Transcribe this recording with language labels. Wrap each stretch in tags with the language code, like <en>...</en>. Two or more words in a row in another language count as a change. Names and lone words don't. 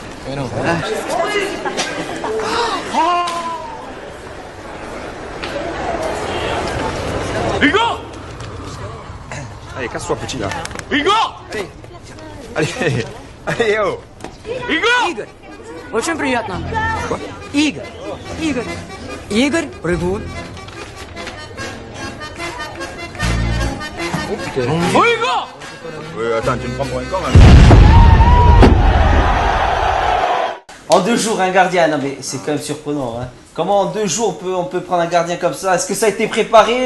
<fr>Mais non. Hugo! Allez, casse-toi, petit, là. Hugo! Allez, allez, oh! Igor!</fr> <ru>Игорь, очень приятно. Игорь, Игорь, прыгун.</ru> <fr>Oh putain. Oh Igor! Oui, attends, tu me prends pour un con, hein. En 2 jours, un gardien, non mais c'est quand même surprenant. Hein. Comment en 2 jours on peut prendre un gardien comme ça? Est-ce que ça a été préparé?</fr>